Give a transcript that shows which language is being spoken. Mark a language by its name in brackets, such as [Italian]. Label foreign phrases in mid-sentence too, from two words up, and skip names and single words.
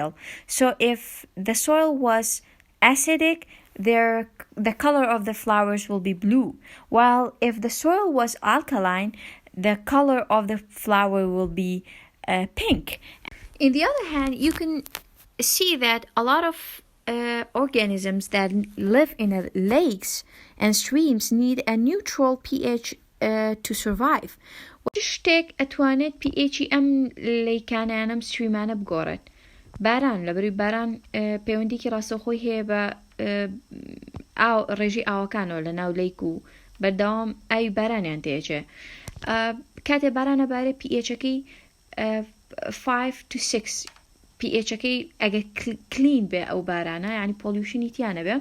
[English] So if the soil was acidic, the color of the flowers will be blue, while if the soil was alkaline, the color of the flower will be pink. In the other hand, you can see that a lot of organisms that live in lakes and streams need a neutral pH to survive. [Central Kurdish] شتێک ئەتوانێت pH ئەم لەیکانە ئەم ستریمانە بگۆڕێت. باران لەبەری باران پەیوەندیکی ڕاستەوخۆی هەیە بە ڕێژی ئاوەکانەوە لە ناو لەیک و بەردەوام ئاوی بارانیان تێچێ کاتێ بارانە بارێ پێچەکەی 5 to 6 پێچەکەی ئەگە کلین بێ ئەو بارانە ینی پۆلیوشنی تیانە بێ